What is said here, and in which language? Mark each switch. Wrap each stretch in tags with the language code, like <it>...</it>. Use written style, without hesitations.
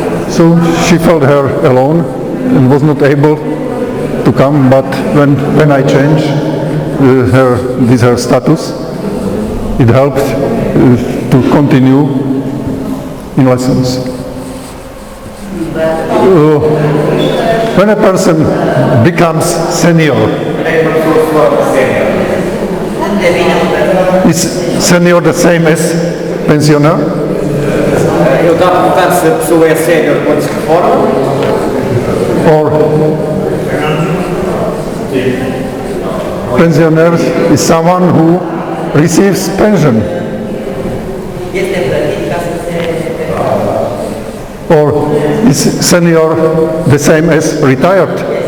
<en>So she felt her alone and was not able to come, but when I changed her status, it helped to continue in lessons. When a person becomes senior, is senior the same as pensioner?</en> <pt>Eu estava a perguntar se a pessoa é sénior quando se reforma.</pt> <en>Or pensioner is someone who receives pension. Or is senior the same as retired?</en>